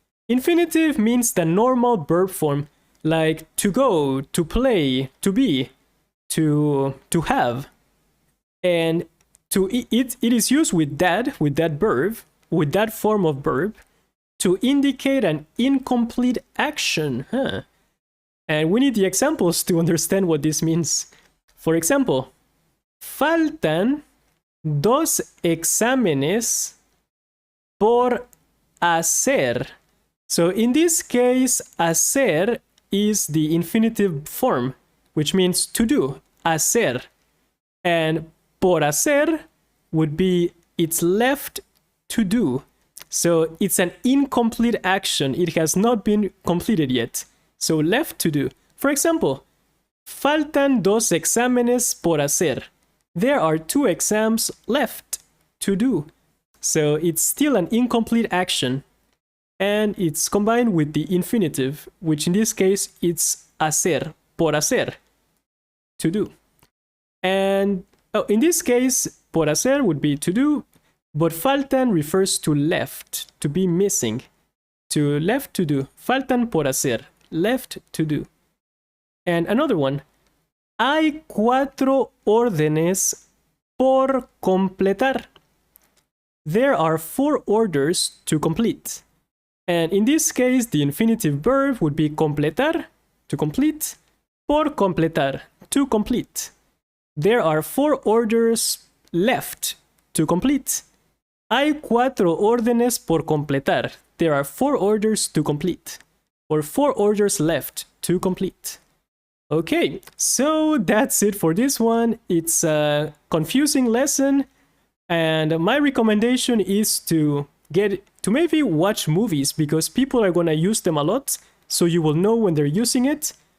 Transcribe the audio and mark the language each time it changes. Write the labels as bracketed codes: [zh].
[en] Infinitive means the normal verb form, like to go, to play, to be, to have. And it is used with that verb, with that form of verb, to indicate an incomplete action. And we need the examples to understand what this means. For example, [es] faltan 2 exámenes por hacer. [en] So in this case, hacer is the infinitive form, which means to do. hacer. And por hacer would be it's left to do. So it's an incomplete action. It has not been completed yet. So left to do. For example, [es] faltan 2 exámenes por hacer. [en] There are 2 exams left to do. So it's still an incomplete action. And it's combined with the infinitive, which in this case it's hacer, por hacer, to do. And in this case, por hacer would be to do, but faltan refers to left, to be missing. To left to do. [es] Faltan por hacer, [en] left to do. And another one. [es] Hay 4 órdenes por completar. [en] There are 4 orders to complete. And in this case, the infinitive verb would be completar, to complete, por completar, to complete. There are 4 orders left to complete. [es] Hay 4 órdenes por completar. [en] There are 4 orders to complete. Or 4 orders left to complete. Okay, so that's it for this one. It's a confusing lesson. And my recommendation is to maybe watch movies, because people are going to use them a lot, so you will know when they're using it.